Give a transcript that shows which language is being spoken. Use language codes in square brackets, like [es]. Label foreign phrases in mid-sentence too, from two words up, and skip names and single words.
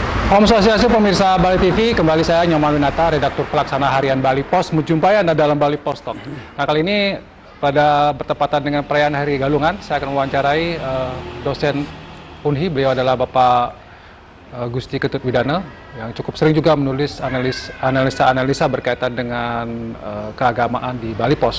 [ban] Om Swastiastu [id] pemirsa Bali TV, kembali saya Nyoman Winata, redaktur pelaksana harian Bali Pos, menjumpai Anda dalam Bali Pos Talk. Nah, kali ini pada bertepatan dengan perayaan Hari Galungan, saya akan mewawancarai dosen Unhi. Beliau adalah Bapak Gusti Ketut Widana, yang cukup sering juga menulis analisa berkaitan dengan keagamaan di Bali Pos.